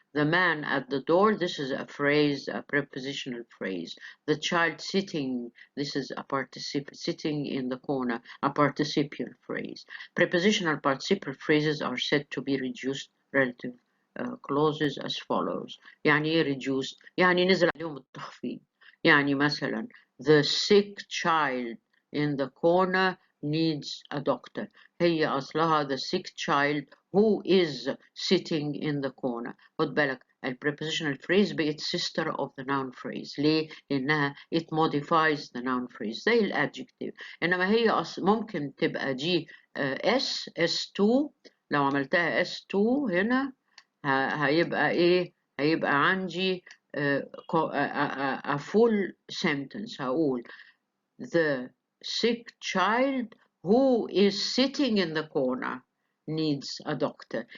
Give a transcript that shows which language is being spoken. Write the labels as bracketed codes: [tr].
[en] The man at the door, this is a phrase, a prepositional phrase. The child sitting, this is a participle, sitting in the corner, a participial phrase. Prepositional participial phrases are said to be reduced relative clauses as follows. [ar] يعني ايه reduced؟ يعني نزل عليهم التخفيض. يعني مثلا [en] the sick child in the corner needs a doctor. [ar] هي أصلها [en] the sick child who is sitting in the corner. [ar] خد بالك [en] prepositional phrase [ar] بقت [en] sister of the noun phrase. [ar] ليه؟ لأنها [en] it modifies the noun phrase [ar] زي الادجective. إنما هي ممكن تبقى دي S2 لو عملتها S2 هنا هيبقى ايه؟ هيبقى عندي [en] a full sentence. [ar] هقول [en] the sick child who is sitting in the corner needs a doctor.